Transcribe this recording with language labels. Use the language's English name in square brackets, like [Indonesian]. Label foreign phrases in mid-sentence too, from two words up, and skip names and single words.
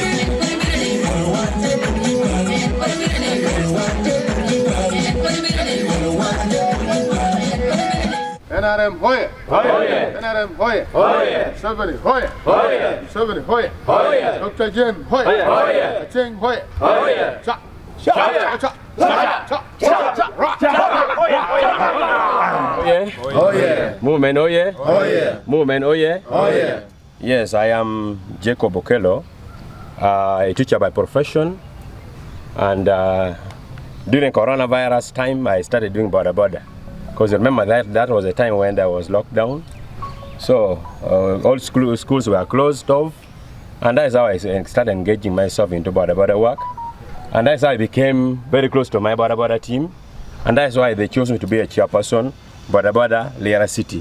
[English] NRM hoye, hoye, NRM hoye, hoye, Museveni hoye, hoye, Museveni hoye, hoye, Dr. Jen hoye, hoye, Acheng hoye, hoye, cha, cha, cha, cha, cha, cha, Oye, movement oye, movement oye. Yes, I am Jacob Okello, a teacher by profession, and during coronavirus time I started doing border border. Because remember that was a time when there was lockdown, so all schools were closed off, and that's how I started engaging myself into border border work, and that's how I became very close to my border border team, and that's why they chose me to be a chairperson border border Lira City.